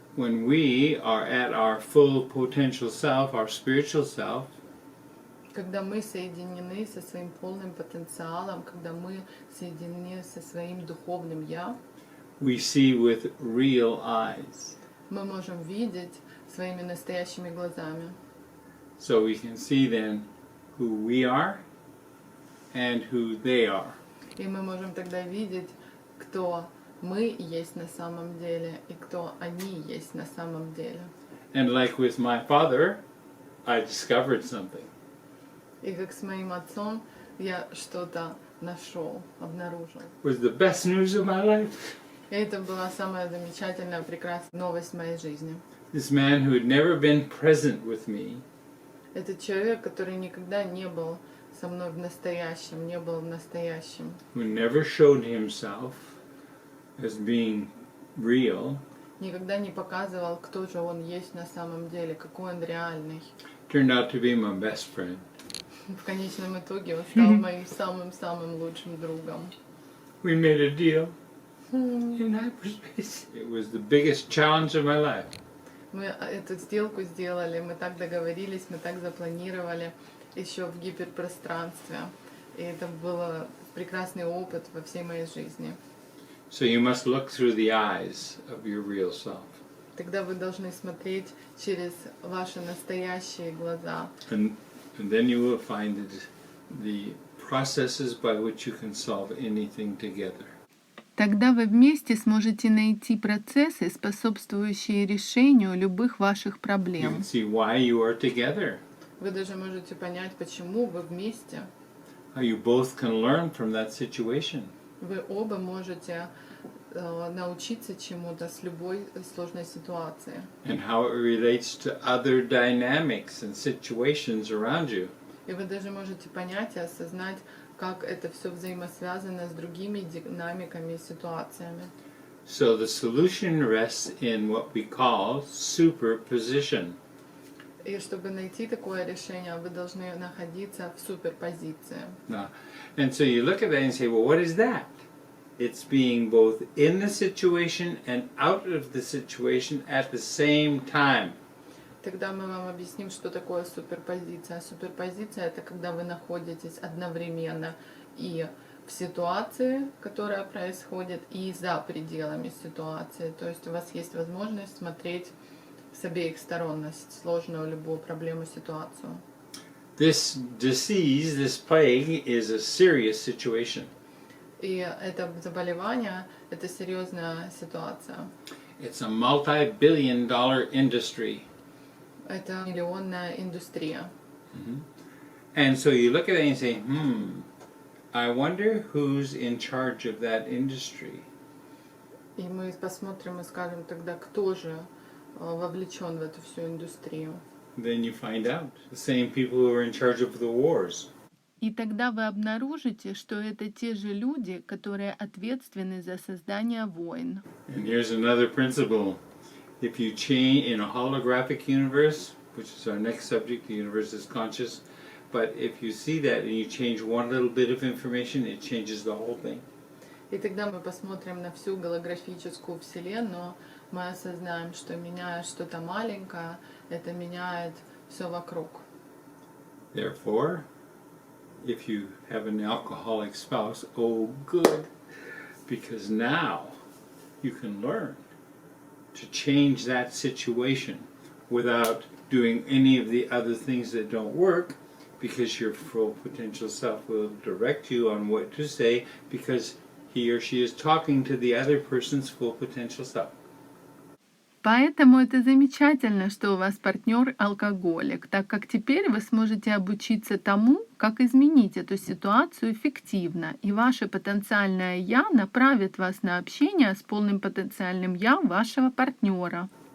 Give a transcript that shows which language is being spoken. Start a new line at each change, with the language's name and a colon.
English: When we are at our full potential self, our spiritual self,
Russian: Когда мы соединены со своим полным потенциалом, когда мы соединены со своим духовным «я»,
English: we see with real eyes.
Russian: мы можем видеть своими настоящими глазами.
English: So we can see then who we are and who they are.
Russian: И мы можем тогда видеть, кто мы есть на самом деле и кто они есть на самом деле.
English: And like with my father, I discovered something.
Russian: И как с моим отцом я что-то нашел, обнаружил.
English: It was the best news of my life.
Russian: И это была самая замечательная, прекрасная новость в моей жизни.
English: This man who had never been present with me,
Russian: Это человек, который никогда не был со мной в настоящем, не был в настоящем,
English: who never showed himself as being real,
Russian: никогда не показывал, кто же он есть на самом деле, какой он реальный.
English: turned out to be my best friend.
Russian: В конечном итоге он стал моим самым-самым лучшим другом.
English: We made a deal in hyperspace. It was the biggest challenge of my life.
Russian: Мы эту сделку сделали, мы так договорились, мы так запланировали еще в гиперпространстве. И это был прекрасный опыт во всей моей жизни.
English: So you must look through the eyes of your real self.
Russian: Тогда вы должны смотреть через ваши настоящие глаза.
English: And then you will find the processes by which you can solve anything together.
Russian: Тогда вы вместе сможете найти процессы, способствующие решению любых ваших
English: You
Russian: проблем.
English: can see why you are together.
Russian: Вы даже можете понять, почему вы вместе.
English: How you both can learn from that situation.
Russian: Вы оба можете научиться чему-то с любой сложной ситуации.
English: And how it relates to other dynamics and situations around you.
Russian: И вы даже можете понять и осознать, как это все взаимосвязано с другими динамиками и ситуациями.
English: So the solution rests in what we call superposition.
Russian: И чтобы найти такое решение, вы должны находиться в суперпозиции.
English: Now, and so you look at that and say, well, what is that? It's being both in the situation and out of the situation at the same time.
Russian: Тогда мы вам объясним, что такое суперпозиция. Суперпозиция — это когда вы находитесь одновременно и в ситуации, которая происходит, и за пределами ситуации. То есть у вас есть возможность смотреть с обеих сторон на сложную любую проблему, ситуацию.
English: This disease, this plague, is a serious situation.
Russian: И это заболевание — это серьезная ситуация.
English: It's a multi-billion-dollar industry.
Russian: Это миллионная индустрия.
English: And so you look at it and say, I wonder who's in charge of that industry.
Russian: И мы посмотрим и скажем тогда, кто же вовлечен в эту всю индустрию.
English: Then you find out. The same people who are in charge of the wars.
Russian: И тогда вы обнаружите, что это те же люди, которые ответственны за создание войн.
English: And here's another principle. If you change in a holographic universe, which is our next subject, the universe is conscious, but if you see that and you change one little bit of information, it changes the whole thing.
Russian: И тогда мы посмотрим на всю голографическую вселенную, мы осознаем, что меняя что-то маленькое, это меняет все вокруг.
English: Therefore, if you have an alcoholic spouse, oh good, because now you can learn to change that situation without doing any of the other things that don't work, because your full potential self will direct you on what to say, because he or she is talking to the other person's full potential self.
Russian: Поэтому это замечательно, что у вас партнер алкоголик, так как теперь вы сможете обучиться тому, как изменить эту ситуацию эффективно, и ваше потенциальное «я» направит вас на общение с полным потенциальным «я» вашего партнера.